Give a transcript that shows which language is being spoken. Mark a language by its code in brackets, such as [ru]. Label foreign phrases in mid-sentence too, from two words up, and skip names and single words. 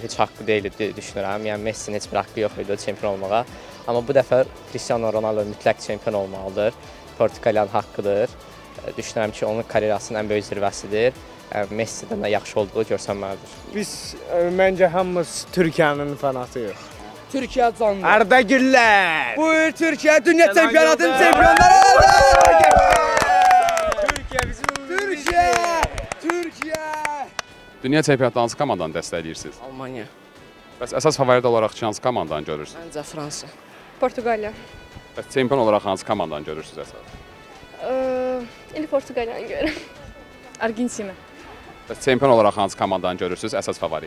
[az] Heç haqqı deyil düşünürəm. Yəni Messinin heç bir haqqı yox idi çempion olmağa. Amma bu dəfə Cristiano Ronaldo mütləq çempion olmalıdır. Portuqaliyanın haqqıdır. Düşünürəm ki, onun karyerasının ən böyük zirvəsidir. Messi'dən də yaxşı olduğu görsənməlidir. Biz məncə hamımız Türkiyənin fanatıyıq. [tr] Türkiye canlı. [az] Arda Güller. Bu il Türkiye Dünya Çempionatının çempionları oldu. Türkiye bizim Türkiye. Türkiye. Dünya çempionatında hansı komandanı dəstəkləyirsiniz? Almanya. Bəs əsas favorit olaraq hansı komandanı görürsünüz? Məncə Fransa. Portuqaliya. Bəs çempion olaraq hansı komandanı görürsünüz əsas? İndi Portuqaliyanı görürəm. Argentina. Bəs çempion olaraq hansı komandanı görürsünüz əsas favorit?